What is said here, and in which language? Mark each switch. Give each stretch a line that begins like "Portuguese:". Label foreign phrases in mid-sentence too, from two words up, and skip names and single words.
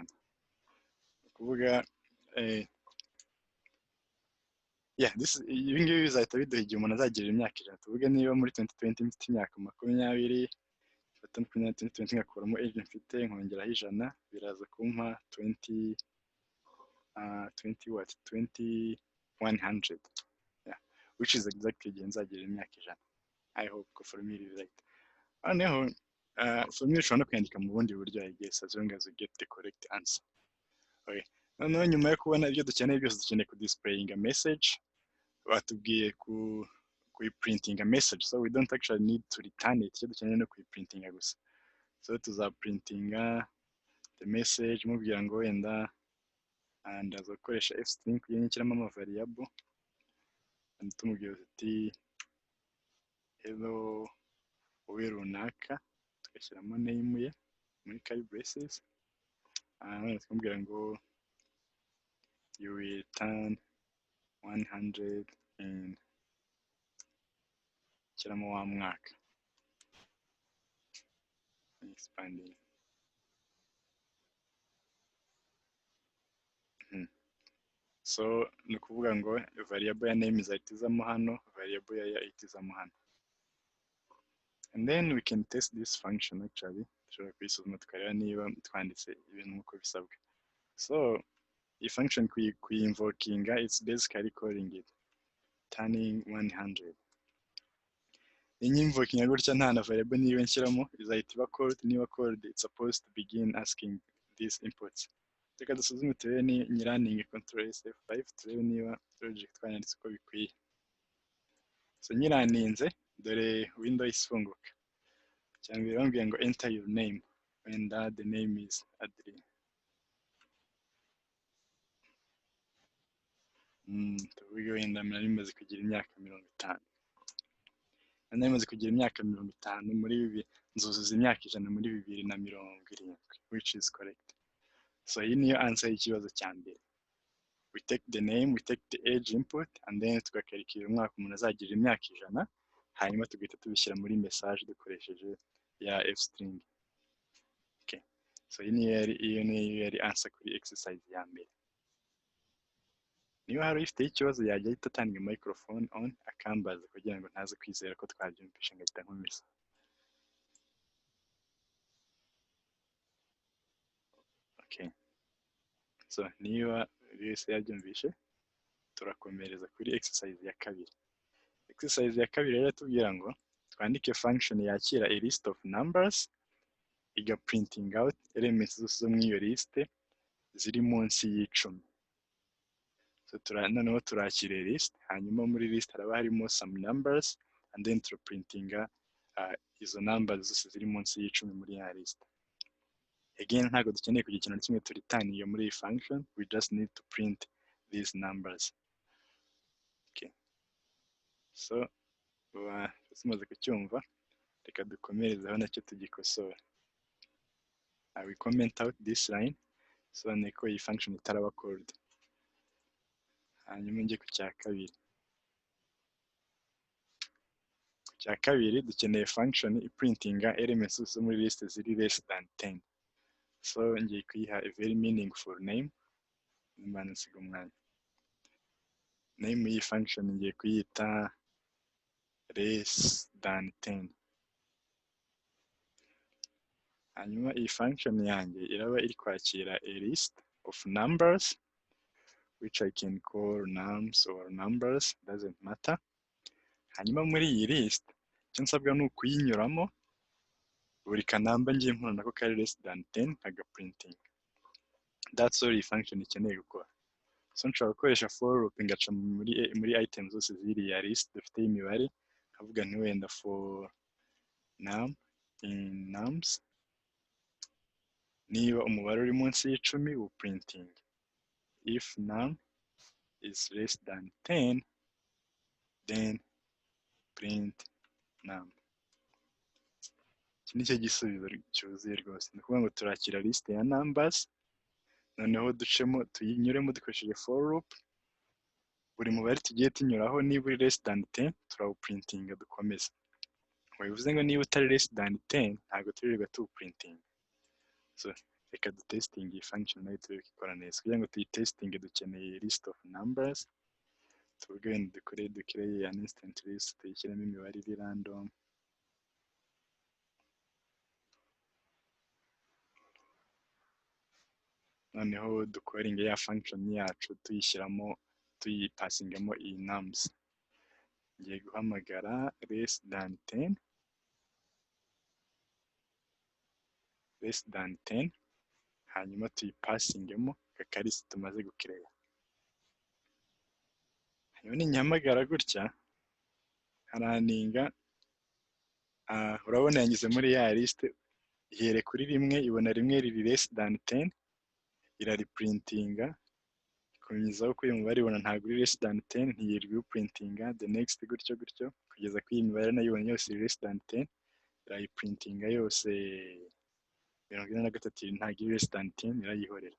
Kinyarwanda: Kuvuga ibi ngibi bizahita biduha igihe umuntu azagirira imyaka 100. Tuvuge niba muri 2020 mfite imyaka 20, fata 2020 ngakuramo age mfite nkongeraho 100, biraza kumpa 2100.
English: Yeah, which is exactly
Kinyarwanda: igihe nzagirira imyaka 100.
English: I hope ko formula is right.
Kinyarwanda: Noneho formula ushobora no kwandika mu bundi buryo,
English: I guess, as long as you get the correct answer. Okay.
Kinyarwanda: Noneho nyuma yo kubona ibyo dukeneye byose, dukeneye kudisplayinga message. Batubwiye kuyiprintinga message,
English: so we don't actually need to return it.
Kinyarwanda: Icyo dukeneye no kuyiprintinga gusa. So tuzaprintinga
English: the message
Kinyarwanda: mubwira ngo wenda ndaza gukoresha f-string kugira nyishyiramo ama variable, tumubwira tuti hello wowe runaka, tugashyiramo name ye muri curly braces, none tukamubwira ngo
English: you will turn 100 in
Kinyarwanda: shyiramo wa mwaka expanding. So ni ukuvuga ngo variable ya name izahita izamo hano, variable ya year ihita izamo hano.
English: And then we can test this function actually.
Kinyarwanda: Dushobora kuyisuzuma tukareba niba twanditse ibintu nk'uko bisabwa.
English: So
Kinyarwanda: iyi function kuyinvokinga,
English: it's basically calling it turning 100.
Kinyarwanda: Inyinvokinga gutya nta na variable niba nshyiramo, izahita iba called, niba called
English: it's supposed to begin asking these inputs.
Kinyarwanda: Reka dusuzume turebe ni nyiraningi control SF5 turebe niba logic twanyanditse uko bikwiye. So nyiraninze dore window ifunguka. Cyangwa irambwiye ngo
English: enter your name and the name is Adrien.
Kinyarwanda: Tuvuge wenda nari maze kugira imyaka 50. Nari maze kugira imyaka 50 muri bibi nzuzuza imyaka 100 muri 2070,
English: which is correct.
Kinyarwanda: So iyi niyo answer y'ikibazo cya mbere.
English: We take the name, we take the age input, and then
Kinyarwanda: tugakarikira umwaka umuntu azagira imyaka 100, hanyuma tugahita tubishyira muri message dukoresheje ya f-string.
English: Okay.
Kinyarwanda: So iyi niyo yari answer kuri exercise ya mbere. Niba hari ufite ikibazo yajya ahita atanga
English: microphone on
Kinyarwanda: akambaza kugira ngo ntaze kwizera ko twabyumvishe ngahita nkomeza.
English: Okay.
Kinyarwanda: So niba wese yabyumvishe turakomereza kuri exercise ya kabiri. Exercise ya kabiri rero tubwira ngo twandike function yakira
English: a list of numbers
Kinyarwanda: iga printing out elements zose zo muri iyo list ziri munsi y'icumi. So noneho turakira list, hanyuma muri list haraba harimo
English: some numbers and then
Kinyarwanda: turaprintinga izo numbers zose ziri munsi y'icumi muri ya list.
English: Again,
Kinyarwanda: ntabwo dukeneye kugira ikintu kimwe turitani iyo muri iyi function,
English: we just need to print these numbers. Okay.
Kinyarwanda: So tumaze kucyumva, reka dukomerezaho nacyo tugikosora.
English: I will comment out this line, so
Kinyarwanda: niko iyi function itaraba called. Hanyuma njye ku cya kabiri. Ku cya kabiri dukeneye function iprintinga elements zo muri list ziri
English: less than 10. So
Kinyarwanda: ngiye kuyiha
English: a very meaningful name.
Kinyarwanda: Nimba nsiga umwanya. Name y'iyi function ngiye kuyita
English: less than 10.
Kinyarwanda: Hanyuma iyi function yanjye iraba iri kwakira
English: a list of numbers which I can call nums or numbers, doesn't matter.
Kinyarwanda: Hanyuma muri iyi list icyo nsabwa ni ukuyinyuramo buri kanamba ngiye nkubona ko kari
English: less than 10
Kinyarwanda: agaprinting.
English: That's all
Kinyarwanda: iyi function ikeneye gukora. So nshobora gukoresha
English: for loop
Kinyarwanda: ngaca muri items zose ziriya list dufite imibare, nkavuga nti wenda
English: for num in nums,
Kinyarwanda: niba umubare uri munsi y'icumi
English: will printing. If num is less than 10, then print num.
Kinyarwanda: Iki ni cyo gisubizo cyuzuye rwose. Ni ukuvuga ngo turakira list ya numbers, noneho ducemo tuyinyuremo dukoresheje
English: for loop,
Kinyarwanda: buri mubare tugiye tunyuraho niba uri
English: less than 10
Kinyarwanda: turawuprintinga dukomeza. Bivuze ngo niba utari
English: less than 10
Kinyarwanda: ntabwo turirirwa tuwuprintinga. So reka dutestinge iyi function nayo turebe ko ikora neza. Kugira ngo tuyitestinge dukeneye
English: list of numbers,
Kinyarwanda: tuvuge wenda dukoreye
English: an instant list,
Kinyarwanda: tuyishyiremo imibare iri random. Noneho dukoringe ya function yacu tuyishyiramo tuyipasingamo iyi nums. Ngiye guhamagara less than 10, hanyuma tuyipasingemo kakarisi tumaze gukireya. Hanyuma ninyihamagara gutya haraninga, urabona yanyuze muri ya list, ihere kuri rimwe, ibona rimwe riri
English: less than 10,
Kinyarwanda: irariprintinga, ikomeza uko uyu mubare ibona ntabwo uri
English: less than 10,
Kinyarwanda: ntiyirwa printinga
English: the next
Kinyarwanda: gutyo kugeza kuri iyi mibare nayo ibona yose iri
English: less than 10,
Kinyarwanda: irayiprintinga yose 43 ntabwo iri
English: less than 10
Kinyarwanda: irayihorera.